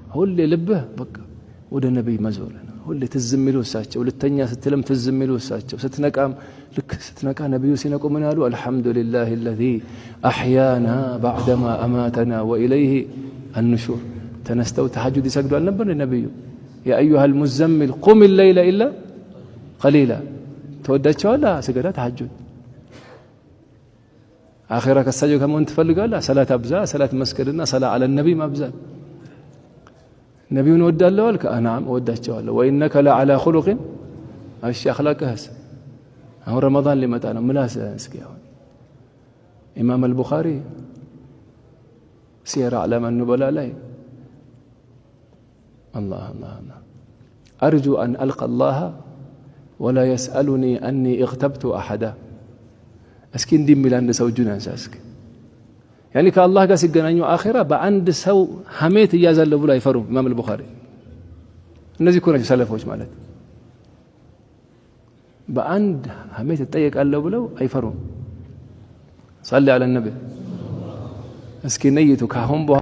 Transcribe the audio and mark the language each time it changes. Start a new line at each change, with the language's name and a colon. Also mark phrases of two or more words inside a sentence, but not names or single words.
Amharic: ሁሌ ልብህ በቃ ወደ ነብይ መዞር ነው ሁሌ ትዝሚሉ እሳቸው ልተኛ ስትልም ትዝሚሉ እሳቸው ስትነቃም ልክ ስትነቃ ነብዩ ሲነቁ ምን ያሉ አልহামዱሊላሂ
Arabic: الذي احيانا بعدما اماتنا واليه النشور
Amharic: ተነስተው ተሐጁድ ይሰግዱ አልነበር ነብዩ
Arabic: يا ايها المزمل قم الليل الا قليلا
Amharic: ተወዳቸዋል ስገዳ ተሐጁድ አኺራ ከሳቸው ከመሆን ትፈልጋለህ ሰላት አብዛ ሰላት መስገድና ሰላ
Arabic: على النبي
Amharic: ማብዛት ነብዩን ወዳለው አልከ አናም ወዳቸዋለሁ
Arabic: وانك لعلى خلق
Amharic: እሺ اخلاقህስ አሁን ረመዳን ሊመጣ ነው ምላስ እስኪ አሁን ኢማም አልቡኻሪ ሲራ
Arabic: علم النبلاء
Amharic: ላይ
Arabic: الله الله الله ارجو ان القى الله ولا يسالني اني اغتبت احدا
Amharic: እስኪ እንዲሚል አንድ ሰው እጁን ያንሳ እስኪ يعني ከአላህ ጋር ሲገናኙ አኺራ በአንድ ሰው ሐሜት ይያዛል ብሎ አይፈሩም ኢማም አልቡኻሪ እነዚህ ኮራጅ ሰለፎች ማለት በአንድ ሐሜት ይጠየቃል ብለው አይፈሩም
Arabic: صلي على النبي
Amharic: እስኪ ነይቱ ካሁን